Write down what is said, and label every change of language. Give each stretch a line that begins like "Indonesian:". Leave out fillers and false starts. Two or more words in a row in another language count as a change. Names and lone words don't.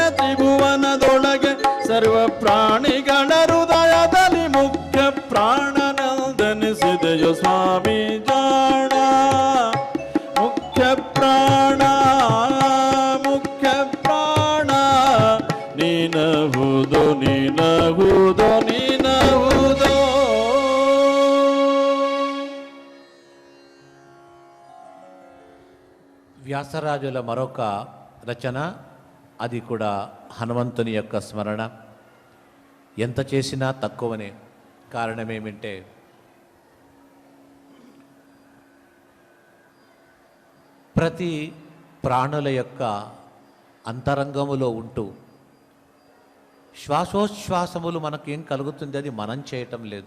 Kannada: ತ್ರಿಭುವನದೊಳಗೆ ಸರ್ವ ಪ್ರಾಣಿಗಳ ಹೃದಯದಲ್ಲಿ ಮುಖ್ಯ ಪ್ರಾಣನಂದನಿಸಿದೆಯೋ ಸ್ವಾಮಿ ಜಾಣ ಮುಖ್ಯ ಪ್ರಾಣ ಮುಖ್ಯ ಪ್ರಾಣ ನೀನಹುದು ನೀನಹುದು ನೀನಹುದು
Telugu: వ్యాసరాజుల మరొక రచన, అది కూడా హనుమంతుని యొక్క స్మరణ. ఎంత చేసినా తక్కువనే. కారణమేమిటంటే ప్రతి ప్రాణుల యొక్క అంతరంగములో ఉంటూ శ్వాసోచ్ఛ్వాసములు మనకేం కలుగుతుంది, అది మనం చేయటం లేదు.